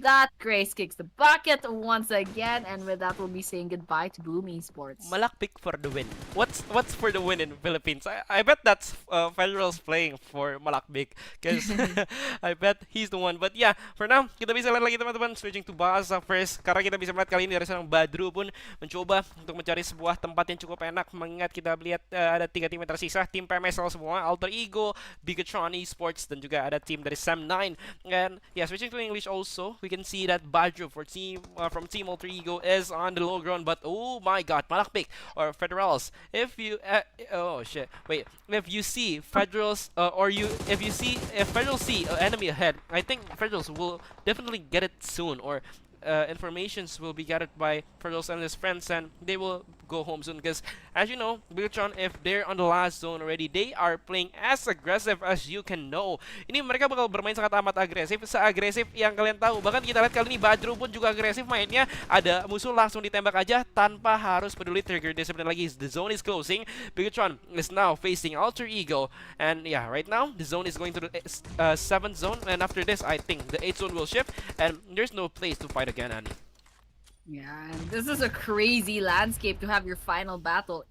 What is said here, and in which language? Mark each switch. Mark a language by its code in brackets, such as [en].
[en] Malakbik. that, Grace kicks the bucket once again, and with that we'll be saying goodbye to Boom Esports. Malakbik for the win. What's for the win in Philippines? I bet that's Federals playing for Malakbik because I bet he's the one. But yeah, for now, [id] kita bisa lihat lagi teman-teman. [en] Switching to Bahasa first. [id] Karena kita bisa melihat kali ini dari seorang Badru pun mencoba untuk mencari sebuah tempat yang cukup enak. Mengingat kita lihat ada 3 tim yang tersisa. Tim Pmsl semua, Alter Ego, Bigatron Esports, dan juga ada tim dari Sam9. [en] And yeah, switching to English also, we can see that Badru for from Team Alter Ego is on the low ground. But oh my god, Malakbik or Federals. If you oh shit, wait. If you see Federals or you if Federals see an enemy ahead, I think Federals will definitely get it soon, or informations will be gathered by Federals and his friends, and they will go home soon. Because as you know, Bigatron, if they're on the last zone already, they are playing as aggressive as you can know. [id] Ini mereka bakal bermain sangat amat agresif, seagresif yang kalian tahu. Bahkan kita lihat kali ini Badru pun juga agresif mainnya. Ada musuh langsung ditembak aja tanpa harus peduli trigger discipline lagi. [en] The zone is closing. Bigatron is now facing Alter Ego, and yeah, right now the zone is going to the 7th zone, and after this, I think the 8th zone will shift, and there's no place to fight again, Annie. Yeah, and this is a crazy landscape to have your final battle.